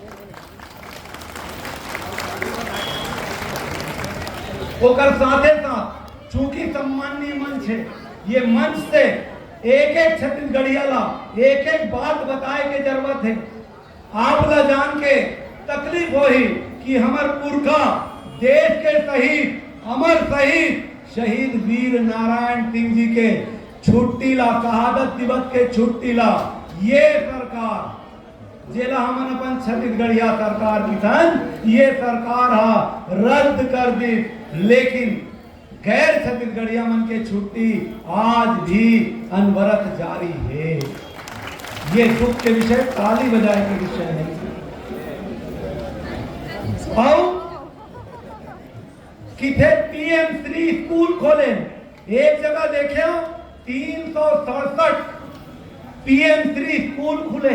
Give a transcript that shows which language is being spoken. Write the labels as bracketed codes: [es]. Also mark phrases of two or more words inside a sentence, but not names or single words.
[hne] ओकर साथे साथ चूंकि सम्माननीय मंच है, ये मंच से एक एक छत्तीसगढ़िया ला एक एक बात बताए के जरूरत है। आप ला जान के तकलीफ हो ही कि हमार पुरखा देश के शहीद, अमर शहीद शहीद वीर नारायण सिंह जी के छुट्टी ला, शहादत दिवस के छुट्टी ला ये सरकार जेला हमन अपन छत्तीसगढ़िया सरकार किसान ये सरकार हा रद्द कर दी। लेकिन गैर छत्तीसगढ़िया मन के छुट्टी आज भी अनवरत जारी है। ये दुख के विषय, ताली बजाए के विषय है। और किथे पीएम श्री स्कूल खोले, एक जगह देखे 367 पीएम श्री स्कूल खुले।